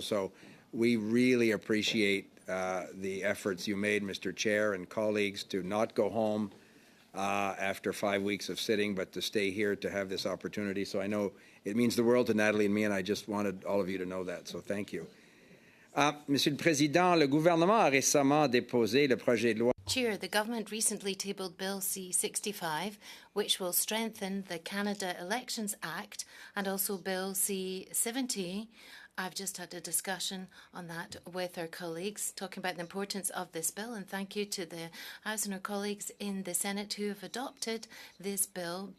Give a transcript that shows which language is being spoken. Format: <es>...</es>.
<en>So we really appreciate the efforts you made, Mr. Chair and colleagues, to not go home after 5 weeks of sitting, but to stay here to have this opportunity. So I know it means the world to Natalie and me, and I just wanted all of you to know that. So thank you.</en> <fr>Monsieur le Président, le gouvernement a récemment déposé le projet de loi.</fr> <en>Chair, the government recently tabled Bill C-65, which will strengthen the Canada Elections Act, and also Bill C-70. I've just had a discussion on that with our colleagues, talking about the importance of this bill, and thank you to the House and our colleagues in the Senate who have adopted this bill.</en>